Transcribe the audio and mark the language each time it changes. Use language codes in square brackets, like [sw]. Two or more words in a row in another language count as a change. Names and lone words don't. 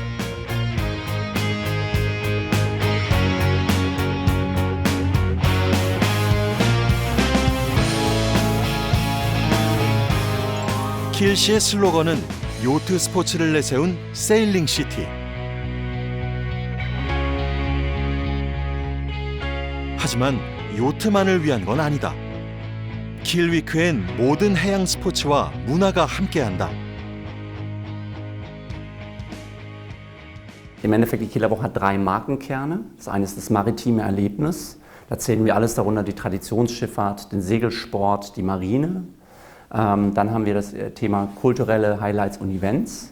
[ko] 킬시의 슬로건은 요트 스포츠를 내세운 세일링 시티. 하지만 요트만을 위한 건 아니다. 킬위크엔 모든 해양 스포츠와 문화가 함께한다. [de] Im Endeffekt, die Kieler Woche hat 3 Markenkerne. Das eine ist das maritime Erlebnis. Da zählen wir alles darunter, die Traditionsschifffahrt, den Segelsport, die Marine. Dann haben wir das Thema kulturelle Highlights und Events.